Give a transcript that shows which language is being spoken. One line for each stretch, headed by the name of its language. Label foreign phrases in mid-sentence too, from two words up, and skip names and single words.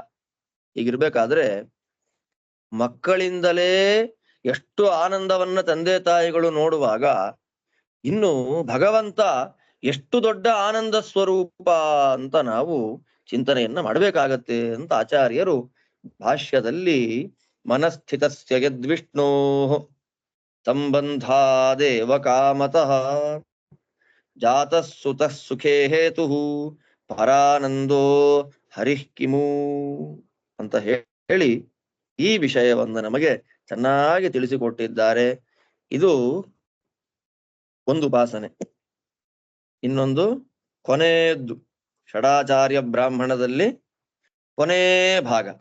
Kannada: ಹೀಗಿರ್ಬೇಕಾದ್ರೆ ಮಕ್ಕಳಿಂದಲೇ ಎಷ್ಟು ಆನಂದವನ್ನ ತಂದೆ ತಾಯಿಗಳು ನೋಡುವಾಗ ಇನ್ನು ಭಗವಂತ ಎಷ್ಟು ದೊಡ್ಡ ಆನಂದ ಸ್ವರೂಪ ಅಂತ ನಾವು ಚಿಂತನೆಯನ್ನ ಮಾಡಬೇಕಾಗತ್ತೆ ಅಂತ ಆಚಾರ್ಯರು ಭಾಷ್ಯದಲ್ಲಿ
Sanskrit: ಮನಸ್ಥಿತಸ್ಯ ಯದ್ವಿಷ್ಣೋ ಸಂಬಂಧಾದೇವ ಕಾಮತಃ ಜಾತಃ ಸುತಃ ಸುಖೇ ಹೇತು ಪರಾನಂದೋ ಹರಿಃ ಕಿಮು
Kannada: ಅಂತ ಹೇಳಿ ಈ ವಿಷಯವನ್ನು ನಮಗೆ ಚೆನ್ನಾಗಿ ತಿಳಿಸಿಕೊಟ್ಟಿದ್ದಾರೆ. ಇದು ಒಂದು ಉಪಾಸನೆ. ಇನ್ನೊಂದು ಕೊನೆಯದ್ದು ಷಡಾಚಾರ್ಯ ಬ್ರಾಹ್ಮಣದಲ್ಲಿ ಕೊನೇ ಭಾಗ.